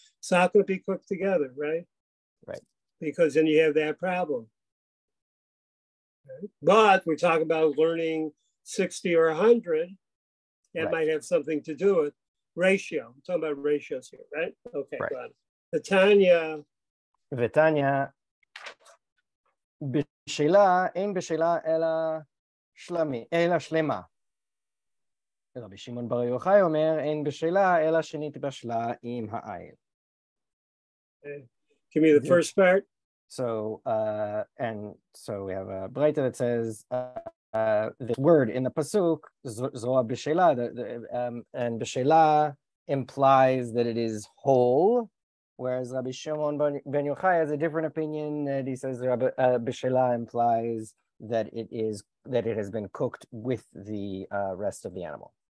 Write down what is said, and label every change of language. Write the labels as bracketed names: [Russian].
[English] It's not going to be cooked together, right? Right. Because then you have that problem. Right? But we're talking about learning 60 or 100, that Right. might have something to do with ratio. I'm talking about ratios here, right? Okay, Right. got it. The Tanya. [Hebrew] ותניא, בשלה, אין בשלה אלא שלמה. רבי שמעון בר יוחאי אומר, אין בשלה אלא שנתבשלה עם העיל. [English] Give me the first part. So, and so we have a braita that says the word in the pasuk, zoa b'shela, and b'shela implies that it is whole, whereas Rabbi Shimon ben Yochai has a different opinion that he says b'shela implies that it has been cooked with the rest of the animal.